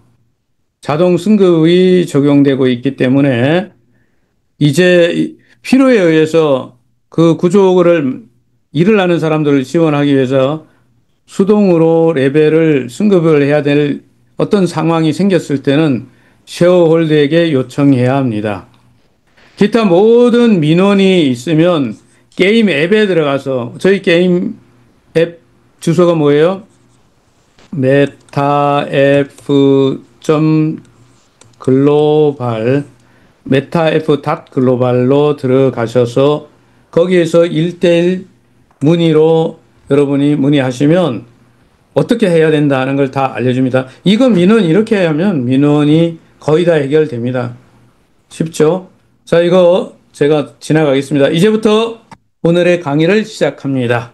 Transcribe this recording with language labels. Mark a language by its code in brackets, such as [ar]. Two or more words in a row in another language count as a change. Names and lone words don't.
[ko] 자동 승급이 적용되고 있기 때문에 이제 필요에 의해서 그 구조를 일을 하는 사람들을 지원하기 위해서 수동으로 레벨을 승급을 해야 될 어떤 상황이 생겼을 때는 쉐어홀더에게 요청해야 합니다. 기타 모든 민원이 있으면 게임 앱에 들어가서 저희 게임 앱 주소가 뭐예요? metaf.global metaf.global로 들어가셔서 거기에서 1대1 문의로 여러분이 문의하시면 어떻게 해야 된다는 걸 다 알려줍니다. 이거 민원 이렇게 하면 민원이 거의 다 해결됩니다. 쉽죠? 자, 이거 제가 지나가겠습니다. 이제부터 오늘의 강의를 시작합니다.